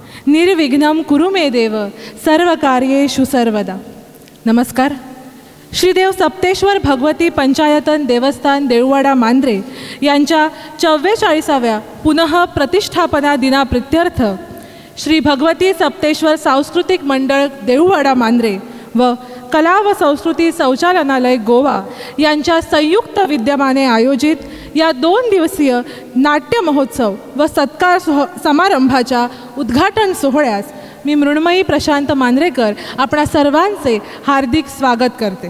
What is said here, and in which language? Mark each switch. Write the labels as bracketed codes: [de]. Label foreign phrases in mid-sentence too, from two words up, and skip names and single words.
[sa] निर्विघ्नं कुरु मे देव सर्वकार्येषु सर्वदा. [mr] नमस्कार. श्रीदेव सप्तेश्वर भगवती पंचायतन देवस्थान देऊळवाडा मांद्रे यांच्या 44व्या पुनः प्रतिष्ठापना दिनाप्रित्यर्थ श्री भगवती सप्तेश्वर सांस्कृतिक मंडळ देऊळवाडा मांद्रे व कला व संस्कृती शौचालनालय गोवा यांच्या संयुक्त विद्यमाने आयोजित या 2 दिवसीय नाट्य महोत्सव व सत्कार समारंभाच्या उद्घाटन सोहळ्यास मी मृण्मयी प्रशांत मांद्रेकर आपणा सर्वांचे हार्दिक स्वागत करते.